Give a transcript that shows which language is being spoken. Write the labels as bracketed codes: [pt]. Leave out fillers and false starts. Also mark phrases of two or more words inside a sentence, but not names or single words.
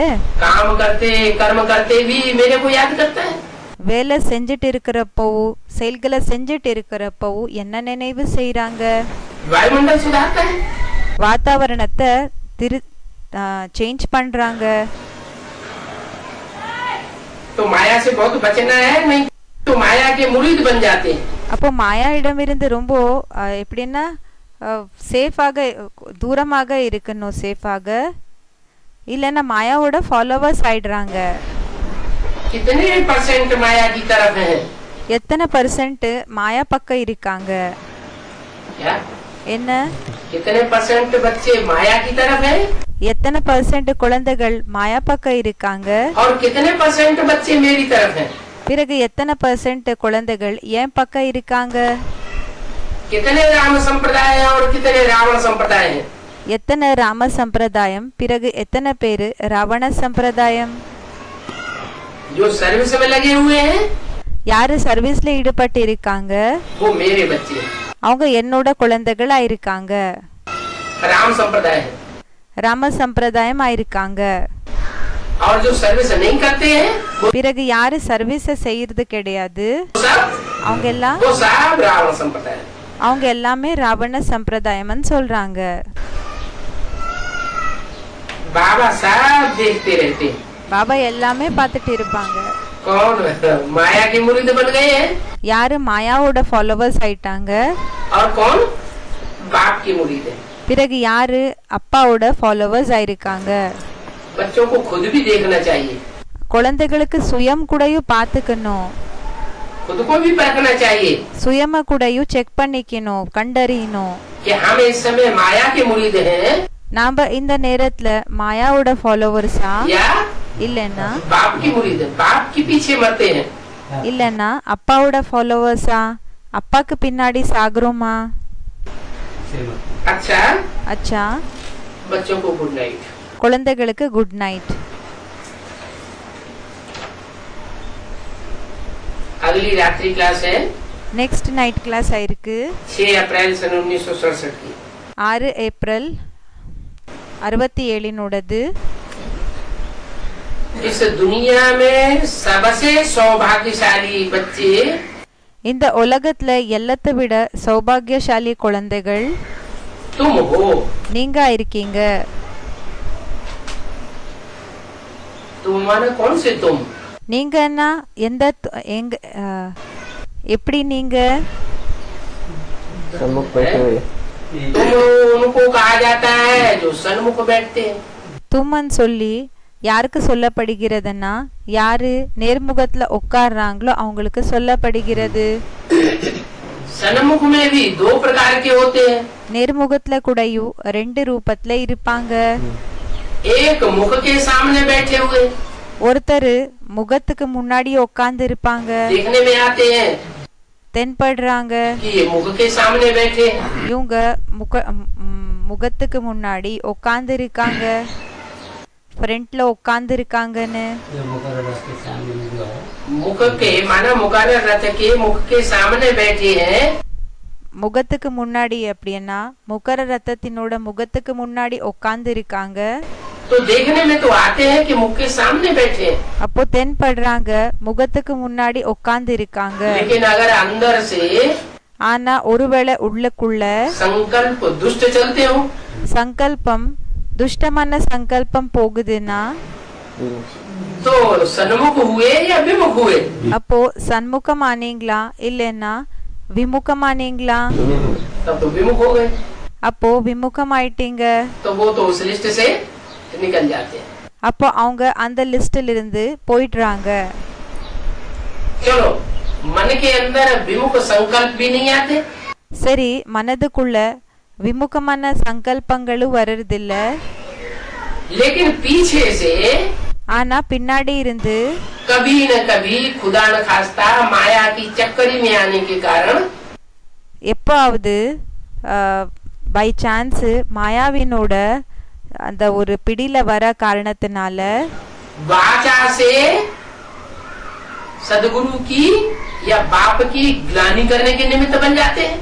[hi] काम करते कर्म करते भी मेरे को याद करता है। [ta] வேலை செஞ்சுட்டு இருக்கிறப்பவும் செயல்களை செஞ்சுட்டு இருக்கிறப்பவும் என்ன நினைவு செய்யறாங்க? [hi] वायुमंडल सुधारता है। [ta] வாத்தாவரணத்தை சேஞ்ச் பண்றாங்க. [hi] तो माया से बहुत बचना है, नहीं तो माया के मुरीद बन जाते हैं। [ta] அப்போ மாயா இடமிருந்து ரொம்ப எப்படின்னா சேஃபாக தூரமாக இருக்கணும். சேஃபாக இல்லைன்னா மாயாவோட ஃபாலோவர்ஸ் ஆயிடுறாங்க. [hi] कितने परसेंट माया की तरफ है? [ta] எத்தனை பர்சன்ட் மாயா பக்கம் இருக்காங்க? [hi] क्या [ta] என்ன? [hi] कितने परसेंट बच्चे माया की तरफ है [ta] எத்தனை பர்சன்ட் குழந்தைகள் மாயா பக்கம் இருக்காங்க? [hi] और कितने परसेंट बच्चे मेरी तरफ हैं? [ta] பிறகு எத்தனை பர்சன்ட் குழந்தைகள் ஏன் பக்கம் இருக்காங்க? [hi] कितने राम संप्रदाय हैं और कितने रावण संप्रदाय हैं? [ta] எத்தனை ராம சம்பிரதாயம், பிறகு எத்தனை பேரு ராவண சம்பிரதாயம்? [hi] जो सर्विस में लगे हुए हैं [ta] யாரு சர்வீஸ்ல ஈடுபட்டு இருக்காங்க [hi] वो मेरे बच्चे हैं। [ta] அவங்க என்னோட குழந்தைகளா இருக்காங்க. [hi] राम संप्रदाय है। [ta] ராம சம்பிரதாயம் ஆயிருக்காங்க. [hi] और जो सर्विस नहीं करते हैं [ta] பிறகு யாரு சர்வீஸ செய்யறது கிடையாது அவங்க எல்லாம் [hi] वो सब रावण संप्रदाय है। [ta] அவங்க எல்லாமே ராவண சம்பிரதாயம்னு சொல்றாங்க. [hi] बाबा सब देखते रहते हैं। [ta] பாபா எல்லாமே பார்த்துட்டு இருப்பாங்க. [hi] कौन माया के मुरीद बन गए हैं [ta] யாரு மாயாவோட ஃபாலோவர்ஸ் ஆயிட்டாங்க, [hi] और कौन बाप की मुरीद है। [ta] பிறகு யாரு அப்பாவோட ஃபாலோவர்ஸ் ஆயிருக்காங்க. [hi] बच्चों को खुद भी देखना चाहिए, [ta] குழந்தைகளுக்கு சுயம் கூடயும் பார்த்துக்கணும், [hi] खुद को भी परखना चाहिए [ta] சுயம கூடயும் செக் பண்ணிக்கணும், கண்டறியணும். [hi] कि हम इस समय माया के मुरीद हैं [ta] நாம இந்த நேரத்துல மாயாவோட ஃபாலோவர்ஸா [hi] या [ta] இல்லன்னா [hi] बाप की मुरीद है। बाप के पीछे मरते हैं। [ta] இல்லன்னா அப்பாவோட ஃபாலோவர்ஸா, அப்பாக்கு பின்னாடி சாகுறோமா? [hi] अच्छा [ta] அச்சா, [hi] बच्चों को [en] good night. [ta] குழந்தைகளுக்கு [en] good night. [hi] अगली रात्रि क्लास है [en] next night class [ta] ஆயிருக்கு [hi] 6 अप्रैल सन 1967 की। [ta] 6 ஏப்ரல் 67 [hi] इस दुनिया में सबसे सौभाग्यशाली बच्चे [ta] இந்த உலகத்துல எல்லாத்தை விட சௌபாகியசாலி குழந்தைகள் [hi] तुम हो। [ta] நீங்க இருக்கீங்க. [hi] तुम माने कौन से तुम? [ta] நீங்கன்னா எந்த எங்க எப்படி நீங்க? [hi] तुम उनको कहा जाता है जो सन्मुख बैठते हैं। [ta] தும்மன் சொல்லி யாருக்கு சொல்லப்படுகிறதுன்னா யாரு நேர்முகத்துல உட்கார்றாங்களோ அவங்களுக்கு சொல்லப்படுகிறது. [hi] सन्मुख में भी दो प्रकार के होते हैं. [ta] நேர்முகத்துல கூடயும் ரெண்டு ரூபத்துல இருப்பாங்க. [hi] एक मुख के सामने बैठे हुए, [ta] ஒருத்தர் முகத்துக்கு முன்னாடி உட்கார்ந்து இருப்பாங்க, [hi] देखने में आते हैं [ta] தென்படுறாங்க [hi] कि ये मुख के सामने बैठे हैं. [ta] இவங்க முகத்துக்கு முன்னாடி உட்கார்ந்து இருக்காங்க, फ्रंटல உட்கார்ந்து இருக்காங்கன்னு. [hi] मुख के माना मुकारा रथ के मुख के सामने बैठे हैं. [ta] முகத்துக்கு முன்னாடி அப்படின்னா முகர ரத்தத்தினோட முகத்துக்கு முன்னாடி உட்கார்ந்து இருக்காங்க. [hi] तो देखने में तो आते हैं कि मुख के सामने बैठे हैं. [ta] அப்போ தென்படுறாங்க முகத்துக்கு முன்னாடி உட்கார்ந்து இருக்காங்க. [hi] लेकिन अगर अंदर से [ta] ஆனா ஒருவேளை உள்ளுக்குள்ள [hi] संकल्प दुष्ट चलते हो, [ta] சங்கல்பம் துஷ்டமான சங்கல்பம் போகுதுன்னா [hi] तो सन्मुख हुए या विमुख हुए? [ta] அப்போ சண்முகம் ஆனீங்களா இல்லைன்னா விமுகம் ஆனீங்களா? [hi] तब तो विमुख हो गए. [ta] அப்போ விமுகம் ஆயிட்டீங்க. [hi] तो वो तो उस लिस्ट से निकल जाते हैं. [ta] அப்போ அவங்க அந்த லிஸ்ட்ல இருந்து போயிடுறாங்க. [hi] चलो मन के अंदर विमुख संकल्प भी नहीं आते. [ta] சரி, மனதுக்குள்ள விமுகமான சங்கல்பங்களும் வர்றதில்ல. [hi] लेकिन पीछे से [ta] ஆனா பின்னாடி இருந்து [hi] कभी न कभी खुदा न खास्ता माया की चक्करी में आने के कारण [ta] எப்பாவது [en] by chance [ta] மாயாவினோட அந்த ஒரு பிடியில வர காரணத்தினால [hi] वाचा से सदगुरु की या बाप की ग्लानि करने के निमित्त बन जाते हैं.